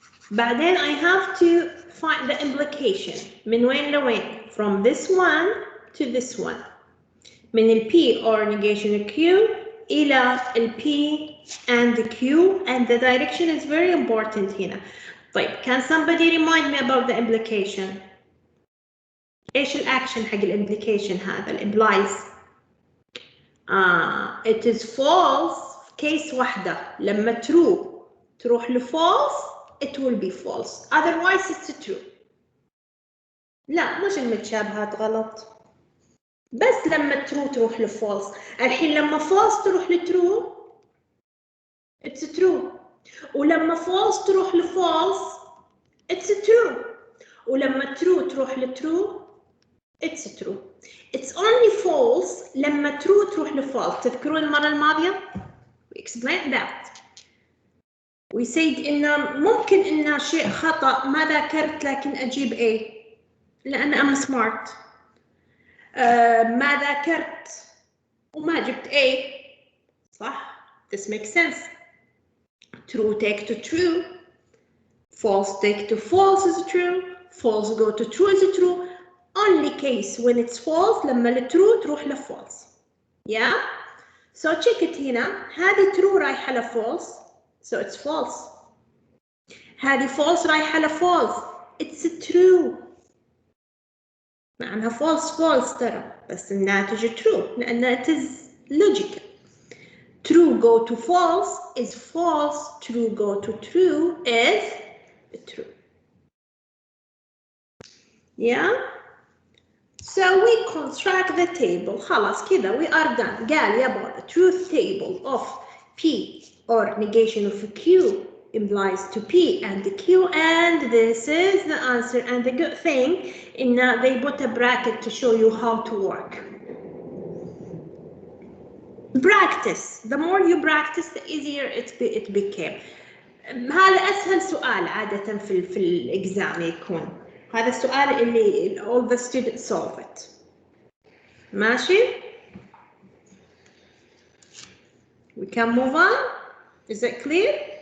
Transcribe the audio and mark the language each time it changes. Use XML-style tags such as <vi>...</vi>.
<ar>بعدين</ar> <en>I have to find the implication.</en> <ar>من وين لوين?</ar> <en>From this one to this one.</en> <ar>من ال P or negation Q إلى ال P and Q,</ar> <en>and the direction is very important</en> <ar>هنا. طيب,</ar> <en>can somebody remind me about the implication?</en> <ar>إيش الأكشن حق الimplication هذا? الimplies.</ar> <en>It is false case</en> <ar>واحدة. لما true تروح لfalse</ar> <en>it will be false. Otherwise it's true.</en> <ar>لا مش المتشابهات غلط. بس لما true تروح لfalse. الحين لما false تروح لtrue</ar> <en>it's true.</en> <ar>ولما false تروح لfalse</ar> <en>it's true.</en> <ar>ولما true تروح لtrue</ar> <en>it's true. It's only false</en> <ar>لما true تروح لfalse. تذكرون المرة الماضية؟</ar> <en>We explained that.</en> <ar>We said إن ممكن إن شيء خطأ ما ذاكرت لكن أجيب A لأن</ar> <en>I'm smart.</en> <ar>ما ذاكرت وما جبت A. صح؟</ar> <en>This makes sense. True take to true. False take to false is true. False go to true is true. Only case when it's false</en> <ar>لما الترو تروح لفالse.</ar> <en>Yeah? So check it</en> <ar>هنا. هذه true رايحة لفالse.</ar> <en>So it's false.</en> <ar>هذه false رايحة لفالse.</ar> <en>It's true.</en> <ar>مع انها false ترى بس الناتج true لأنها</ar> <en>it is logical. True go to false is false. True go to true is true. Yeah? So we construct the table.</en> <ar>خلاص كذا</ar> <en>we are done.</en> <ar>قال يبغى</ar> <en>the truth table of P or negation of Q implies to P and Q, and this is the answer. And the good thing in they put a bracket to show you how to work. Practice. The more you practice, the easier it became.</en> <ar>هذا أسهل سؤال عادة في الإكزام يكون. هذا السؤال اللي</ar> <en>all the students solve it.</en> <ar>ماشي؟</ar> <en>We can move on. Is it clear?</en>